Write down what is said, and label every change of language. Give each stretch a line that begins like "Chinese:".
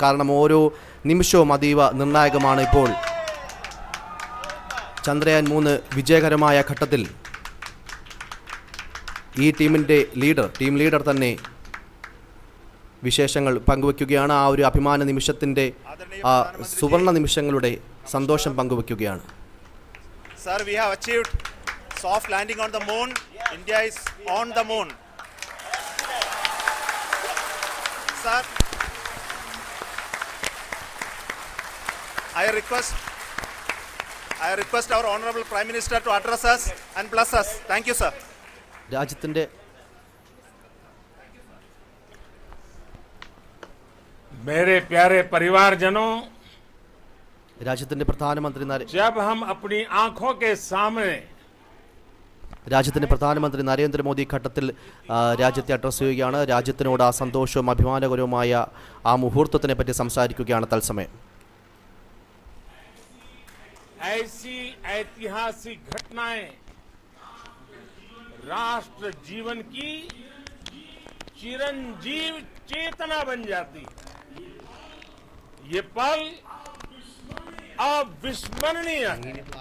Malayalam: കാരണം ഓരോ നിമിഷവും അതീവ നിർണായകമാണ്. ഇപ്പോൾ ചന്ദ്രയാൻ 3 വിജയകരമായ ഘട്ടത്തിൽ ഈ ടീമിൻ്റെ ടീം ലീഡർ തന്നെ വിശേഷങ്ങൾ പങ്കുവയ്ക്കുകയാണ്. ആ ഒരു അഭിമാന നിമിഷത്തിൻ്റെ ആ സുവർണ നിമിഷങ്ങളുടെ സന്തോഷം പങ്കുവയ്ക്കുകയാണ്.
English: Sir, we have achieved soft landing on the moon. India is on the moon. Sir, I request our Honorable Prime Minister to address us and bless us. Thank you, sir.
Malayalam: രാജ്യത്തിൻ്റെ
Hindi: मेरे प्यारे परिवारजनों,
Malayalam: രാജ്യത്തിന്റെ പ്രധാനമന്ത്രി
Hindi: जब हम अपनी आंखों के सामने
Malayalam: രാജ്യത്തിന്റെ പ്രധാനമന്ത്രി നരേന്ദ്രമോദി ഘട്ടത്തിൽ രാജ്യത്തെ അഡ്രസ് ചെയ്യുകയാണ്. രാജ്യത്തിനോട് ആ സന്തോഷവും അഭിമാനകരവുമായ ആ മുഹൂർത്തത്തിനെ പറ്റി സംസാരിക്കുകയാണ് തത്സമയം.
Hindi: ऐसी ऐतिहासिक घटनाएं राष्ट्र जीवन की चिरंजीव चेतना बन जाती है. ये पल अविस्मरणीय है.